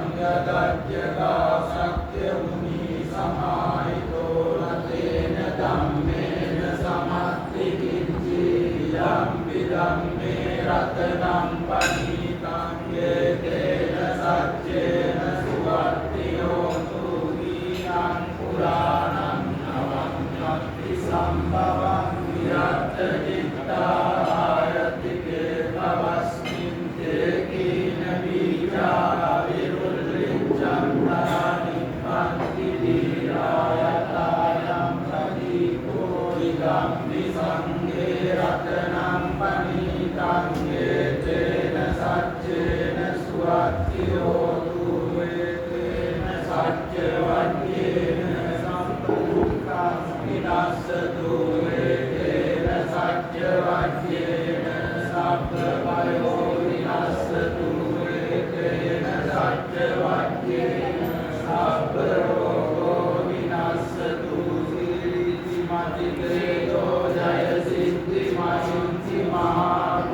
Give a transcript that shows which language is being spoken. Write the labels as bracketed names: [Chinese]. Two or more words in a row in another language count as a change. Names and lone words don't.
[Pali] යදජ්ජගා සක්්‍ය මුනි සමාහිතෝ නතේන ධම්මේන සමත්ති කිංචි යම් විධම්මේ රතනං පනිතං ඒතේන සච්චේන සුවත්තියෝතු දීනං පුරාණං නවඤ්ඤත්ති සම්භවං විරත් චිත්තායතිකේ භවස්මින් තේකීන බීජා විරුද්ධං තරානි පන්ති දීරායතායම් ප්‍රදීපෝ ඉදම් විසංගේ රතනං පනිතං ඒතේන සච්චේන සුවත්තියෝතු ඒතේන සච්ච වඤ්ඤේන සම්පූර්ණං විනස්සතු ඒතේන සච්ච වඤ්ඤේන සබ්බ භයෝ විනස්සතු ඒතේන සච්ච වඤ්ඤේන සබ්බ රෝගෝ විනස්සතු සීති මතිකේතෝ ජය සිද්ධි මහින්ති මහා